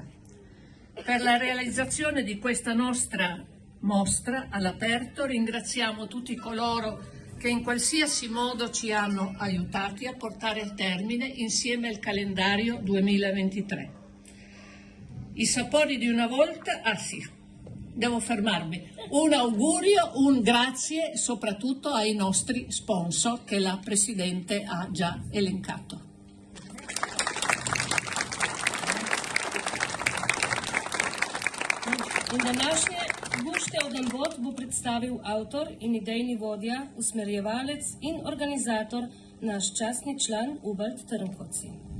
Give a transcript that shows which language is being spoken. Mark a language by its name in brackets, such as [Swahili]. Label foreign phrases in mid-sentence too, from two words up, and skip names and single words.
[Italian] Per la realizzazione di questa nostra mostra all'aperto ringraziamo tutti coloro che in qualsiasi modo ci hanno aiutati a portare a termine insieme al calendario 2023. I sapori di una volta, devo fermarmi, un augurio, un grazie soprattutto ai nostri sponsor che la Presidente ha già elencato. [Slovenian] In današnje Gušte od Ambot bo predstavil avtor in idejni vodja, usmerjevalec in organizator, naš častni član Ubald Trnkoci.